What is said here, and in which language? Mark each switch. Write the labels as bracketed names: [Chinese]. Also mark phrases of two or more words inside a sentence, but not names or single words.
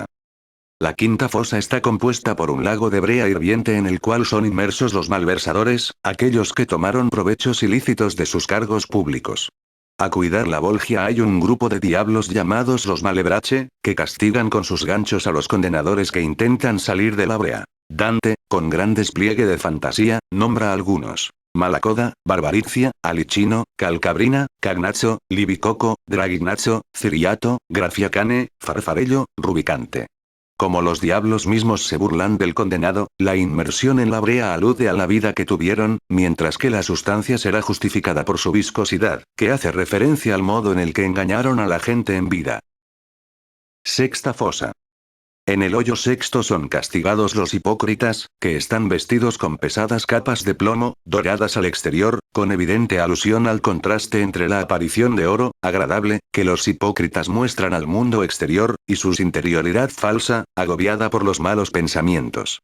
[Spanish] La quinta fosa está compuesta por un lago de brea hirviente en el cual son inmersos los malversadores, aquellos que tomaron provechos ilícitos de sus cargos públicos. A cuidar la Volgia hay un grupo de diablos llamados los Malebrache, que castigan con sus ganchos a los condenadores que intentan salir de la brea. Dante, con gran despliegue de fantasía, nombra algunos. Malacoda, Barbaricia, Alicino, Calcabrina, Cagnacho, Libicoco, Dragignacho, Ciriato, Grafiacane, Farfarello, Rubicante. Como los diablos mismos se burlan del condenado, la inmersión en la brea alude a la vida que tuvieron, mientras que la sustancia será justificada por su viscosidad, que hace referencia al modo en el que engañaron a la gente en vida. Sexta fosa. En el hoyo sexto son castigados los hipócritas, que están vestidos con pesadas capas de plomo, doradas al exterior, con evidente alusión al contraste entre la aparición de oro, agradable, que los hipócritas muestran al mundo exterior, y su interioridad falsa, agobiada por los malos pensamientos.